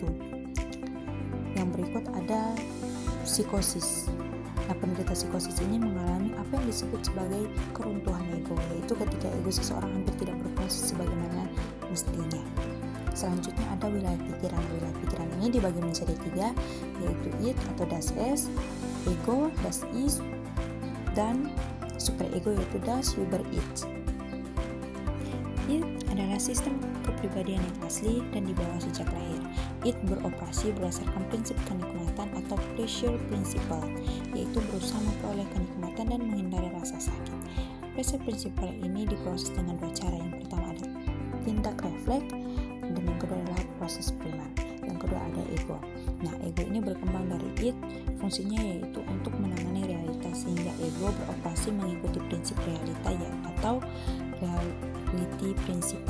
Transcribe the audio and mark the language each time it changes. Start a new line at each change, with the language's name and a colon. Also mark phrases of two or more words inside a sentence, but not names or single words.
Indonesian: Yang berikut ada psikosis. Nah, penderita psikosis ini mengalami apa yang disebut sebagai keruntuhan ego, yaitu ketika ego seseorang hampir tidak berfungsi sebagaimana mestinya. Selanjutnya ada wilayah pikiran. Wilayah pikiran ini dibagi menjadi 3, yaitu id atau
German: das es,
Indonesian: ego,
German: das ist,
Indonesian: dan superego yaitu
German: das über ich.
Indonesian: Id adalah sistem kepribadian yang asli dan dibawa sejak lahir. Id beroperasi berdasarkan prinsip kenikmatan atau
English: pleasure principle,
Indonesian: yaitu berusaha memperoleh kenikmatan dan menghindari rasa sakit.
English: Pleasure principle
Indonesian: ini diproses dengan 2 cara. Yang pertama ada tindak refleks, dan yang kedua adalah proses primer. Yang kedua ada ego. Nah, ego ini berkembang dari id, fungsinya yaitu untuk menangani realitas, sehingga ego beroperasi mengikuti prinsip realita atau
English: reality principle.